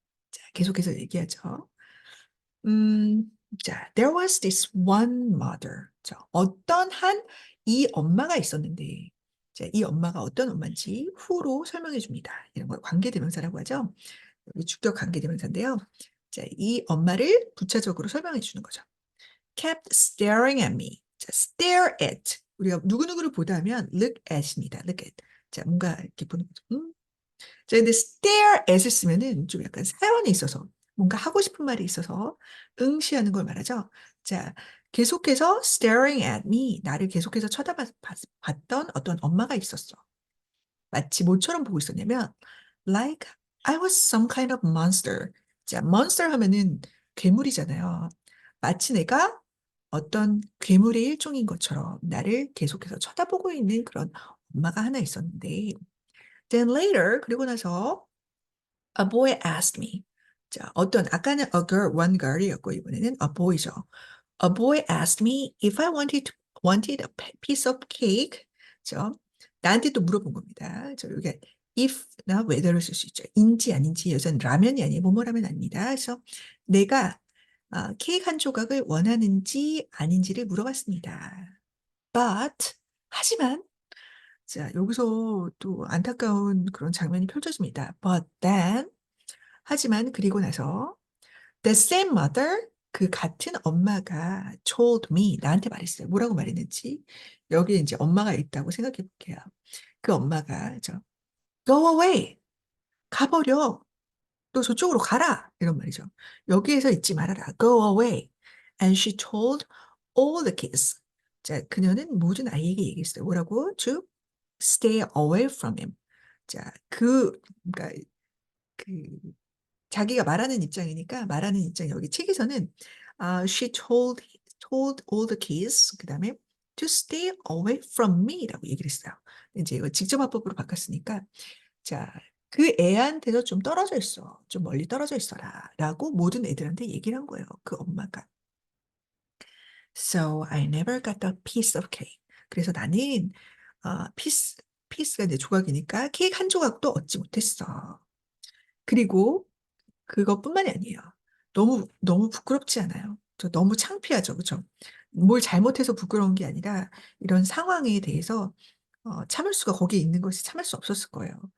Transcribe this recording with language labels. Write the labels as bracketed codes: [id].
[ko] 자, 계속해서 얘기하죠. [en] 음, 자, there was this one mother. [ko] 자, 어떤 한 이 엄마가 있었는데, 자, 이 엄마가 어떤 엄마인지 후로 설명해 줍니다. 이런 걸 관계대명사라고 하죠. 여기 주격 관계대명사인데요. 자, 이 엄마를 부차적으로 설명해 주는 거죠. [en] kept staring at me. 자, stare at. [ko] 우리가 누구누구를 보다 하면 look at입니다. [en] look at. [ko] 자, 뭔가 이렇게 보는 거죠. 자, 근데 stare at을 쓰면은 좀 약간 사연이 있어서 뭔가 하고 싶은 말이 있어서 응시하는 걸 말하죠. [en] 자, 계속해서 staring at me. [ko] 나를 계속해서 쳐다봤던 어떤 엄마가 있었어. 마치 뭐처럼 보고 있었냐면 [en] like I was some kind of monster. [ko] 자, monster 하면은 괴물이잖아요. 마치 내가 어떤 괴물의 일종인 것처럼 나를 계속해서 쳐다보고 있는 그런 엄마가 하나 있었는데 [en] then later [ko] 그리고 나서 [en] a boy asked me. [ko] 자, 어떤 아까는 a girl, one girl이었고 이번에는 a boy죠. [en] A boy asked me if I wanted a piece of cake. [ko] 저 나한테 또 물어본 겁니다. 저 여기 if나 whether를 쓸 수 있죠. 인지 아닌지 여기서는 라면이 아니에요. 뭐뭐라면 아닙니다. 그래서 내가 케이크 한 조각을 원하는지 아닌지를 물어봤습니다. But 하지만 자 여기서 또 안타까운 그런 장면이 펼쳐집니다. [en] But then [ko] 하지만 그리고 나서 [en] the same mother [ko] 그 같은 엄마가 [en] told me [ko] 나한테 말했어요. 뭐라고 말했는지 여기 이제 엄마가 있다고 생각해 볼게요. 그 엄마가 [en] go away [ko] 가버려 또 저쪽으로 가라 이런 말이죠. 여기에서 있지 말아라 [en] go away and she told all the kids [ko] 자 그녀는 모든 아이에게 얘기했어요. 뭐라고? [en] to stay away from him [ko] 자그 그러니까 그 자기가 말하는 입장이니까 말하는 입장 여기 책에서는 [en] she told all the kids [ko] 그다음에 [en] to stay away from me [ko] 라고 얘기를 했어요. 이제 이거 직접 화법으로 바꿨으니까 자, 그 애한테서 좀 떨어져 있어. 좀 멀리 떨어져 있어라라고 모든 애들한테 얘기를 한 거예요. 그 엄마가. So I never got a piece of cake. 그래서 나는 피스가 이제 조각이니까 케이크 한 조각도 얻지 못했어. 그리고 그것뿐만이 아니에요. 너무 너무 부끄럽지 않아요? 저 너무 창피하죠, 그렇죠? 뭘 잘못해서 부끄러운 게 아니라 이런 상황에 대해서 참을 수가 거기에 있는 것이 참을 수 없었을 거예요.